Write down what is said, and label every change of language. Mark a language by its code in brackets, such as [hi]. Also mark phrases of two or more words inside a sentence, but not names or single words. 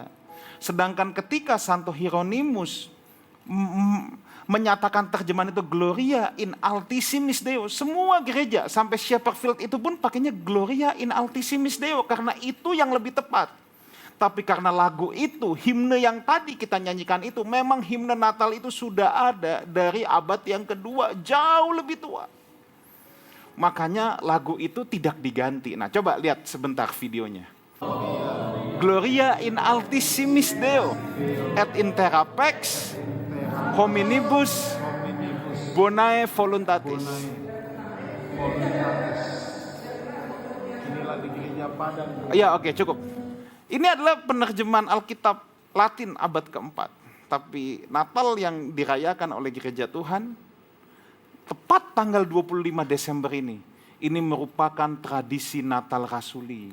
[id] Sedangkan ketika Santo Hieronymus menyatakan terjemahan itu [la] Gloria in altissimis Deo, [id] semua gereja sampai Shepherd Field itu pun pakainya [la] Gloria in altissimis Deo [id] karena itu yang lebih tepat. Tapi karena lagu itu, himne yang tadi kita nyanyikan itu, memang himne Natal itu sudah ada dari abad yang kedua, jauh lebih tua. Makanya lagu itu tidak diganti. Nah coba lihat sebentar videonya. [la] Gloria in altissimis Deo, et intera pax hominibus bonae voluntatis. [id] Inilah di gereja Padang. Ya oke, cukup. Ini adalah penerjemahan Alkitab Latin abad keempat. Tapi Natal yang dirayakan oleh gereja Tuhan, tepat tanggal 25 Desember ini merupakan tradisi Natal Rasuli.